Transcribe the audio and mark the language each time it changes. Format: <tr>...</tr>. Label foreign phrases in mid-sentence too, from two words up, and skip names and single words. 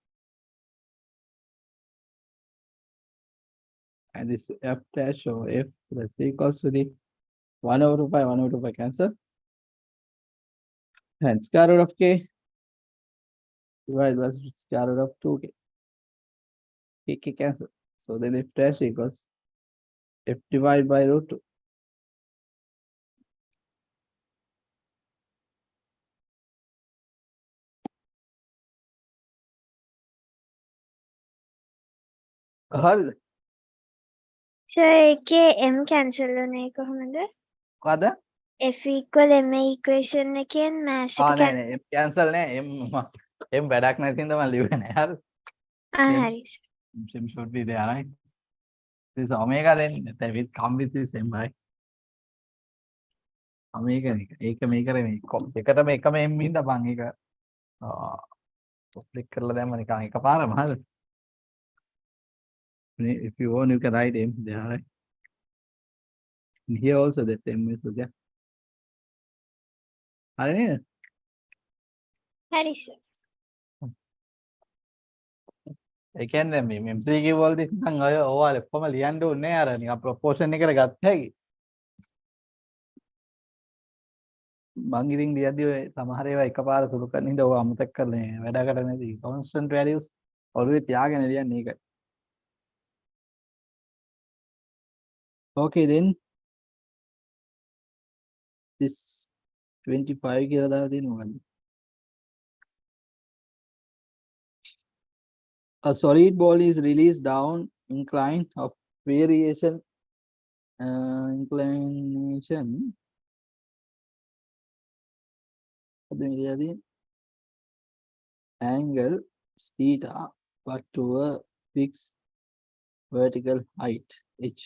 <en>And this f dash or f plus equals to the 1 over 2 pi, 1 over 2 pi cancel. And square root of k divided by square root of 2k. K cancel. So then f dash equals f divided by root 2.</en> <si>හරිද? So ඒකේ</si> <en>m cancel</en> <si>වුණේ කොහොමද? මොකද?</si> <en>f equal ma equation</en> <si>එකෙන් mass එක නෑ නෑ</si> <en>m cancel</en> <si>නෑ m වැඩක් නැති හින්දා මම ලිව්වේ නෑ. හරිද? හරි.</si> <en>m should be there, right? This omega then with come with this m, right?</en> <si>omega එක මේකර මේ එකටම එකම m ඉඳ බං ඒක ක්ලික් කරලා දැම්ම නිකන් එකපාරම හරිද?</si> <en>If you want, you can write m there, right? And here also that m is there.</en> <si>හරි නේද? හරි sir. ඒ කියන්නේ මේ MCQ වලදී නිකන් ඔය ඕවාල කොහම ලියන්න ඕනේ නෑ අර නිකන් ප්‍රොපෝෂන් එකට ගත්ත හැකි. මං ඉතින් ලියද්දි ඔය සමහර ඒවා එකපාර සුළු කරන හින්දා ඕවා අමතක කරලා වැඩකට නැති</si> <en>constant values</en> <si>ඔළුවේ තියාගෙන ලියන්නේ ඒකයි.</si> <en>Okay then this 25</en> <si>කියලා දාලා තියෙනවා මොකද්ද?</si> <en>A solid ball is released down incline of variation inclination angle theta but to a fixed vertical height h.</en>